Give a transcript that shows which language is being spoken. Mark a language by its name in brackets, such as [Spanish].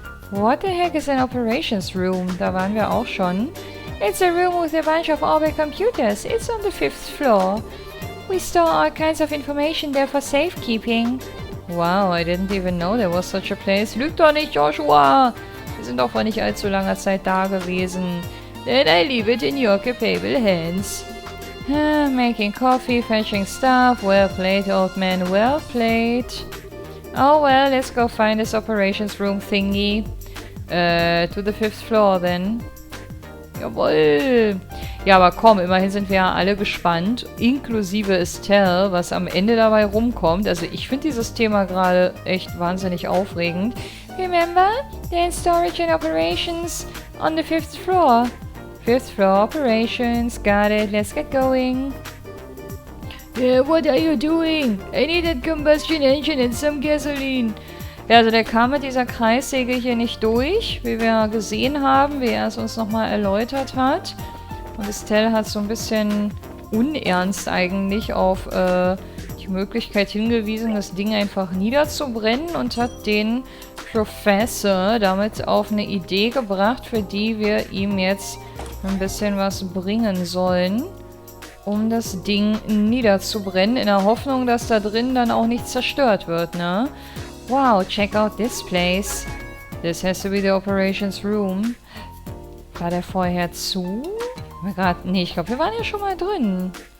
[English] What the heck is an operations room? [German] Da waren wir auch schon. [English] It's a room with a bunch of orbit computers. It's on the 5th floor. We store all kinds of information there for safekeeping. Wow, I didn't even know there was such a place. [German] Lüg doch nicht, Joshua! Wir sind doch vor nicht allzu langer Zeit da gewesen. [English] Then I leave it in your capable hands. Making coffee, fetching stuff. Well played, old man, well played. Oh well, let's go find this operations room thingy. To the 5th floor then. [German] Jawohl! Ja, aber komm, immerhin sind wir ja alle gespannt, inklusive Estelle, was am Ende dabei rumkommt. Also ich finde dieses Thema gerade echt wahnsinnig aufregend. [English] Remember? Then storage and operations on the 5th floor. 5th floor operations. Got it. Let's get going. Yeah, what are you doing? I need a combustion engine and some gasoline. [German] Ja, also der kam mit dieser Kreissäge hier nicht durch, wie wir gesehen haben, wie er es uns nochmal erläutert hat. Und Estelle hat so ein bisschen unernst eigentlich auf die Möglichkeit hingewiesen, das Ding einfach niederzubrennen und hat den Professor damit auf eine Idee gebracht, für die wir ihm jetzt ein bisschen was bringen sollen, um das Ding niederzubrennen, in der Hoffnung, dass da drin dann auch nichts zerstört wird, ne? [English] Wow, check out this place. This has to be the operations room. [German] War der vorher zu? Nee, ich glaube, wir waren ja schon mal drin.